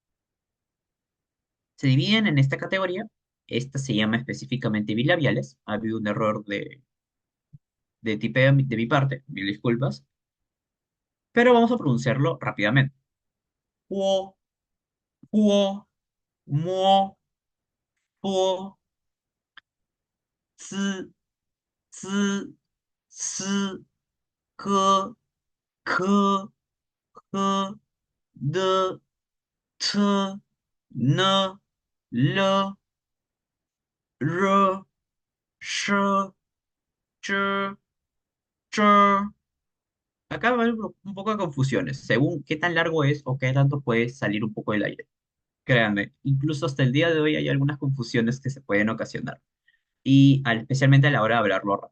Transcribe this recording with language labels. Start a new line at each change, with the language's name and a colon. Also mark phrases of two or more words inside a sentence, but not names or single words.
Spanish: Se dividen en esta categoría. Esta se llama específicamente bilabiales. Ha habido un error de tipeo de mi parte, mil disculpas, pero vamos a pronunciarlo rápidamente.
Chinese: Huo, huo, muo, puo, zi, zi, si, ke, ke, he, de, te, ne, le, re, she, che, che.
Spanish: Acá va a haber un poco de confusiones, según qué tan largo es o qué tanto puede salir un poco del aire. Créanme, incluso hasta el día de hoy hay algunas confusiones que se pueden ocasionar, especialmente a la hora de hablarlo rápido.